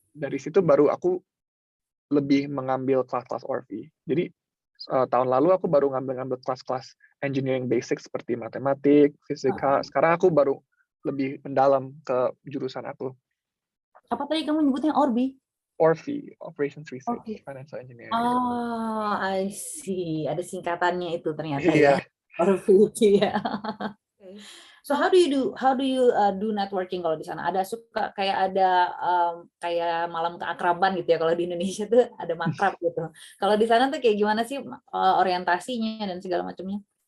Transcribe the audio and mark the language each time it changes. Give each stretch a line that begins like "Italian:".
Indonesian: dari situ baru aku lebih mengambil kelas-kelas Orvi. Jadi tahun lalu aku baru ngambil kelas-kelas engineering basic seperti matematik, fisika. Sekarang aku baru lebih mendalam ke jurusan aku. Apa tadi kamu nyebutnya Orbi? Orvi, Operations Research, Oke. Financial Engineering.
English: Oh, I see.
Indonesian: Ada singkatannya itu ternyata ya. Iya, Orbi ya.
English: Okay. So how do you do networking
Indonesian: kalau di sana? Ada suka kayak ada kayak malam keakraban gitu ya, kalau di Indonesia tuh ada makrab gitu. Kalau di sana tuh kayak gimana sih orientasinya dan segala macamnya?